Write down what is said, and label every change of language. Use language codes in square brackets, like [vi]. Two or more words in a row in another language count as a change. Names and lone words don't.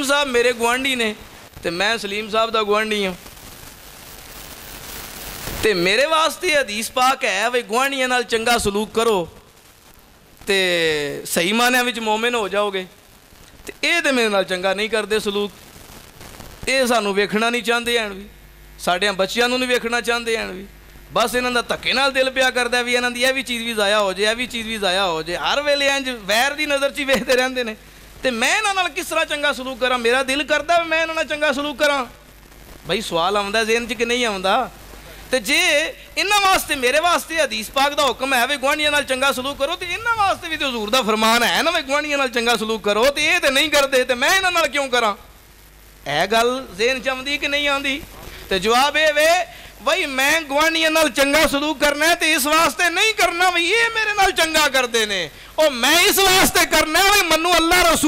[pa] صاحب میرے گوانڈی نے تے میں سلیم صاحب دا گوانڈی ہوں تے میرے واسطے حدیث پاک ہے بھائی گوانڈیاں نال چنگا سلوک کرو تے صحیح معنی وچ مومن ہو جاؤ گے، تے اے تے میرے نال چنگا نہیں کردے سلوک، اے سانو ویکھنا نہیں چاہندے ہیں بھی، ساڈے بچیاں نو نہیں ویکھنا چاہندے ہیں بھی، بس انہاں دا دھکے نال دل پیا کردا وی انہاں دی اے وی چیز وی ضائع ہو جائے، اے وی چیز وی ضائع ہو جائے، ہر ویلے انج ویر دی نظر چ ویکھدے رہندے نے، تے میں انہاں نال کس طرح چنگا سلوک کراں، میرا دل کردا ہے میں انہاں نال چنگا سلوک کراں، بھائی سوال آوندا ذہن چ کہ نہیں آوندا، تے جے انہاں واسطے میرے واسطے حدیث پاک دا حکم ہے وی گوانڈیاں نال چنگا سلوک کرو، تے انہاں واسطے بھی تے حضور دا فرمان ہے نا وی گوانڈیاں نال چنگا سلوک کرو، تے اے تے نہیں کردے تے میں انہاں نال کیوں کراں، اے گل ذہن چ آوندی کہ نہیں آندی، تے جواب اے وے بھائی میں گوانڈیاں نال چنگا سلوک کرنا ہے تے اس واسطے نہیں کرنا بھئی یہ میرے نال چنگا کردے نے، اور میں اس واسطے کرنا ہے بھئی منو اللہ رسول